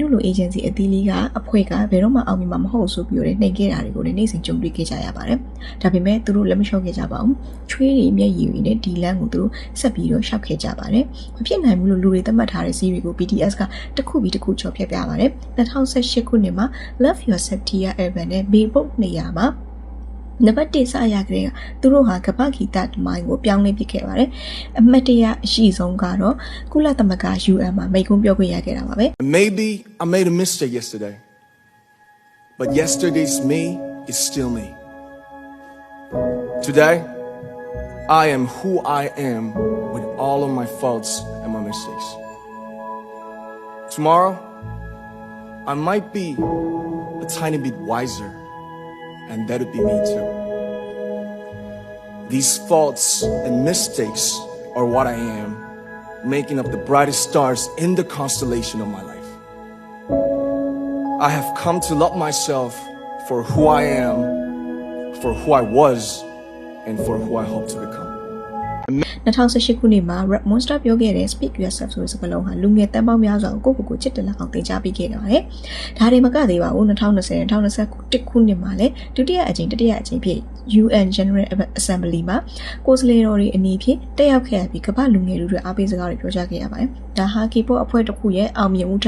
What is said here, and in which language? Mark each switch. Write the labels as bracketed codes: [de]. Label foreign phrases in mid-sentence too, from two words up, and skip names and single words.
[my] တို့လို agency အသီးလေးကအဖွဲ့ကဘယ်တော့မှအောင်မြင်မှာမဟုတ်ဆိုပြီးတော့နှိမ်ခဲ့တာတွေကိုလည်းနေ့စဉ်ကြုံတွေ့ခဲ့ကြရပါတယ်။ဒါပေမဲ့သူတို့လက်မလျှော့ခဲ့ကြပါဘူး။ချွေးတွေမျက်ရည်တွေနဲ့ဒီလမ်းကိုသူတို့ဆက်ပြီးတော့ရှောက်ခဲ့ကြပါတယ်။မဖြစ်နိုင်ဘူးလို့လူတွေသတ်မှတ်ထားတဲ့စီးရီကို BTS ကတစ်ခုပြီးတစ်ခုချော်ဖြတ်ပြပါတယ်။2018ခုနှစ်မှာ Love Yourself Dear Evan နဲ့ Billboard နေရာမှာနံပါတ်1စရကြတဲ့သူတို့ဟာကပ္ပဂီတတမိုင်းကိုပြောင်းလဲပစ်ခဲ့ပါတယ်အမတ်တရအရှိဆုံးကတော့ကုလသမဂ္ဂ UN မှာမိန့်ခွန်းပြောခွင့်ရခဲ့တာပါပဲ [en] Maybe I made a mistake yesterday but yesterday's me is still me Today I am who I am with all of my faults and my mistakes Tomorrow I might be a tiny bit wiser and that'll be me too. These faults and mistakes are what I am, making up the brightest stars in the constellation of my life. I have come to love myself for who I am, for who I was, and for who I hope to become. [my] 2018ခုနှစ်မှာ Rap Monster ပြောခဲ့တဲ့ Speak Yourself ဆိုတဲ့စကားလုံးဟာလူငယ်တန်းပေါင်းများစွာကိုကိုချစ်တယ်လောက်အောင်သင်ကြားပေးခဲ့ပါတယ်။ဒါတွေမကသေးပါဘူး2020-2021ခုနှစ်မှာလည်းဒုတိယအကြိမ်တတိယအကြိမ်ဖြစ် UN General Assembly မှာကိုယ်စားလှယ်တော်တွေအနေဖြင့်တက်ရောက်ခဲ့ပြီးကမ္ဘာလူငယ်လူတွေအားပေးစကားတွေပြောကြားခဲ့ရပါတယ်။ဒါဟာ K-pop အဖွဲ့တစ်ခုရဲ့အောင်မြင်မှုထက်